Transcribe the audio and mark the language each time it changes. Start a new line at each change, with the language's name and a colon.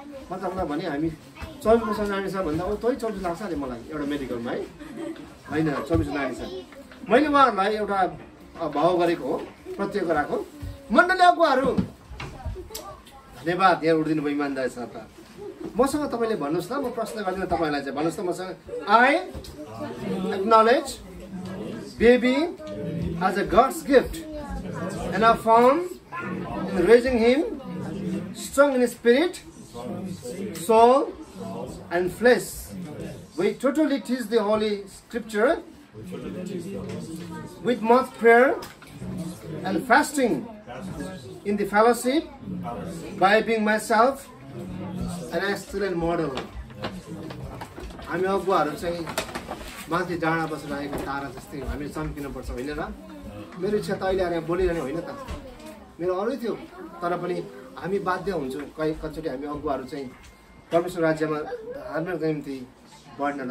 Nepali: मतलब भने हामी 24 वर्ष नानी छ भन्दा तै 24 लाग्छ अरे मलाई एउटा मेडिकलमा है. होइन 24 नानी छ. मैले उहाँहरूलाई एउटा भाव गरेको हो, प्रत्यय गराएको. मण्डली अगुवाहरू धन्यवाद, यहाँ उठिदिनु भयो इमान्दारी साथ. मसँग तपाईँले भन्नुहोस् न, म प्रश्न गर्दिनँ तपाईँलाई चाहिँ. भन्नुहोस् त मसँग.
English: I acknowledge baby as a God's gift and are firm in raising him, strong in spirit, soul, and flesh. We totally teach the Holy Scripture with much prayer and fasting in the fellowship by being myself an excellent model.
Nepali: हामी अगुवाहरू चाहिँ माथि डाँडा बसेर आएको तारा जस्तै हामी चम्किनुपर्छ होइन र? मेरो इच्छा त अहिले आएर बोलिरहने होइन त, मेरो अरू थियो. तर पनि हामी बाध्य हुन्छौँ कतिचोटि हामी अगुवाहरू चाहिँ परमेश्वर राज्यमा धार्मिक निम्ति बढ्न.